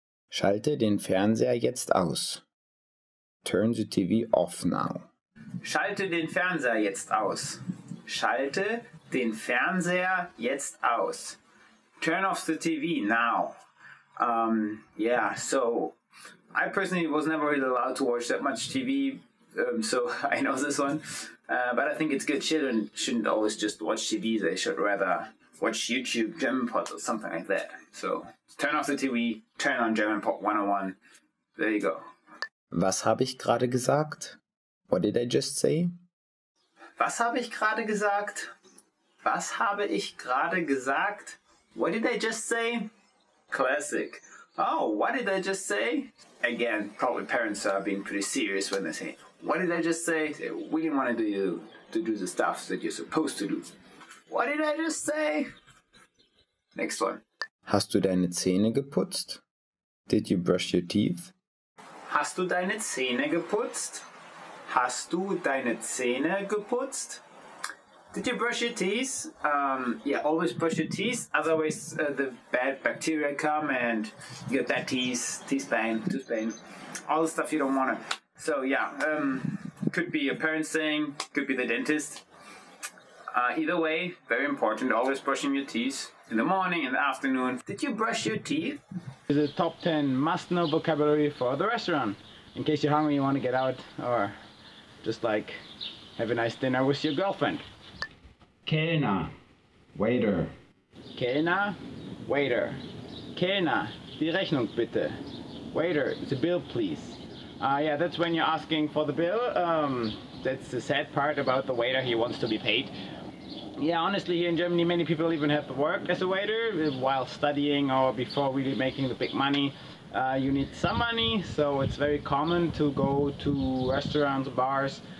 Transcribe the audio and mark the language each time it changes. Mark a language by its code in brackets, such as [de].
[de] Schalte den Fernseher jetzt aus. [en] Turn the TV off now. [de] Schalte den Fernseher jetzt aus. Schalte den Fernseher jetzt aus. [en] Turn off the TV now. Yeah, so I personally was never really allowed to watch that much TV, so I know this one. But I think it's good. Children shouldn't always just watch TV. They should rather watch YouTube, German Pod, or something like that. So turn off the TV, turn on German Pod 101. There you go. [de] Was habe ich gerade gesagt? [en] What did I just say? [de] Was habe ich gerade gesagt? Was habe ich gerade gesagt? [en] What did I just say? Classic. Oh, what did I just say? Again, probably parents are being pretty serious when they say, what did I just say? They really want to do the stuff that you're supposed to do. What did I just say? Next one. [de] Hast du deine Zähne geputzt? [en] Did you brush your teeth? [de] Hast du deine Zähne geputzt? Hast du deine Zähne geputzt? [en] Did you brush your teeth? Yeah, always brush your teeth. Otherwise, the bad bacteria come and you get that tooth pain, all the stuff you don't want to. So yeah, could be a parent saying, could be the dentist. Either way, very important. Always brushing your teeth in the morning, in the afternoon. Did you brush your teeth? The top 10 must-know vocabulary for the restaurant. In case you're hungry, you want to get out, or just like have a nice dinner with your girlfriend. Kellner, waiter. Kellner, waiter. [de] Kellner, die Rechnung bitte. [en] Waiter, the bill please. Yeah, that's when you're asking for the bill. That's the sad part about the waiter, he wants to be paid. Yeah, honestly, here in Germany, many people even have to work as a waiter while studying or before really making the big money. You need some money, so it's very common to go to restaurants, bars.